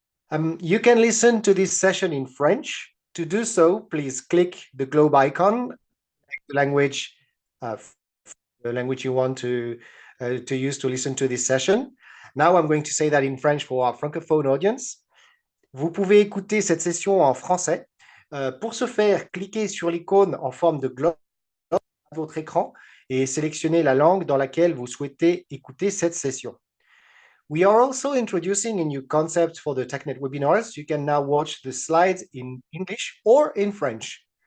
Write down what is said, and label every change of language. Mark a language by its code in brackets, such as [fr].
[en] You can listen to this session in French. To do so, please click the globe icon, the language you want to use to listen to this session. Now I'm going to say that in French for our francophone audience. [fr] Vous pouvez écouter cette session en français. Pour ce faire, cliquez sur l'icône en forme de globe à votre écran et sélectionnez la langue dans laquelle vous souhaitez écouter cette session. [en] We are also introducing a new concept for the TechNet webinars. You can now watch the slides in English or in French.